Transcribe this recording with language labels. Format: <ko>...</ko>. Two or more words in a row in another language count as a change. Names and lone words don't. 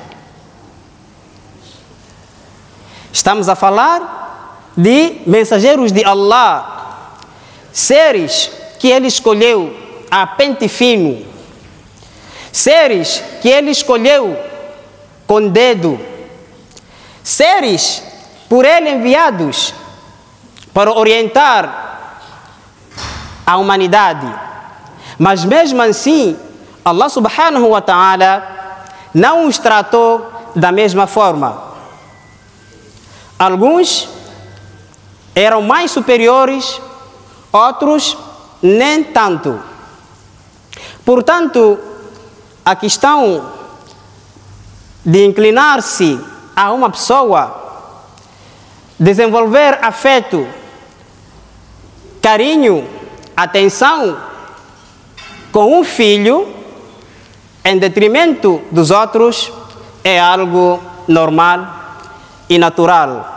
<pt>Estamos a falar de mensageiros de Allah, seres que ele escolheu a pente fino, seres que ele escolheu com dedo, seres por ele enviados para orientar a humanidade. Mas mesmo assim, Allah</pt> <ar>سبحانه وتعالى</ar> <pt>não os tratou da mesma forma. Alguns eram mais superiores, outros nem tanto. Portanto, a questão de inclinar-se a uma pessoa, desenvolver afeto, carinho, atenção com um filho em detrimento dos outros é algo normal e natural.</pt>